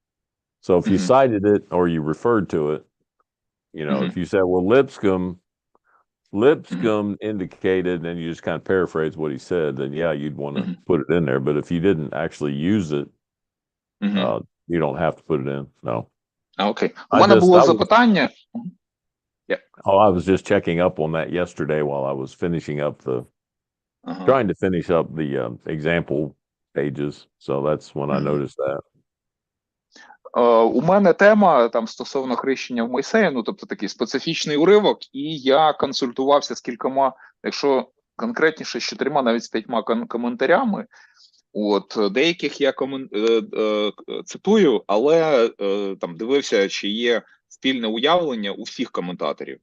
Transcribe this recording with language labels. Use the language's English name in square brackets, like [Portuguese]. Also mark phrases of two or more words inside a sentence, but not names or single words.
[English] So if you cited it or you referred to it, if you said, well, Lipscomb indicated, and you just kind of paraphrase what he said, then yeah, you'd want to put it in there. But if you didn't actually use it, you don't have to put it in. No. [Ukrainian] Okay. У мене було запитання. [English] Oh, I was just checking up on that yesterday while I was finishing up trying to finish up the example pages. So that's when I noticed that. [Ukrainian] У мене тема там стосовно хрещення в Мойсея, тобто такий специфічний уривок, і я консультувався з кількома, якщо конкретніше, з 4, навіть з 5 коментарями. Деяких я цитую, але там дивився, чи є спільне уявлення у всіх коментаторів.